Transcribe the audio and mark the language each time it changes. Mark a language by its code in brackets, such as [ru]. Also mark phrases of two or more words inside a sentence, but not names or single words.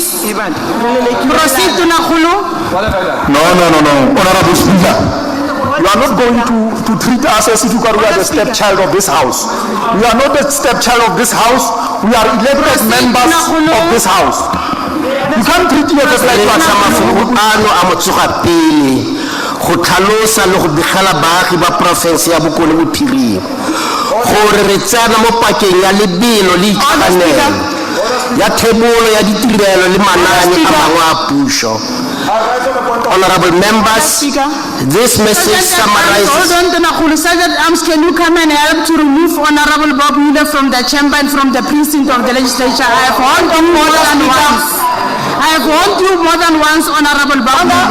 [en] Proceed to Nakulu. No. Honorable Speaker. You are not going to treat us as if you are the stepchild of this house. We are not the stepchild of this house. We are elected members of this house. You can't treat us like that. [tn] go tlhalosa le go begela baagi ba porofense ya Bokone Bophirima gore re tsena mo pakeng ya lebelo le itshwanelo ya thebolo ya ditirelo le manaane a mangwe a puso. [en] Honorable members, this message summarizes. Hold on, Sergeant Arms, can you come and help to remove Honorable Babuile from the chamber and from the precinct of the legislature? I have warned you more than once. I have warned you more than once, Honorable Babuile.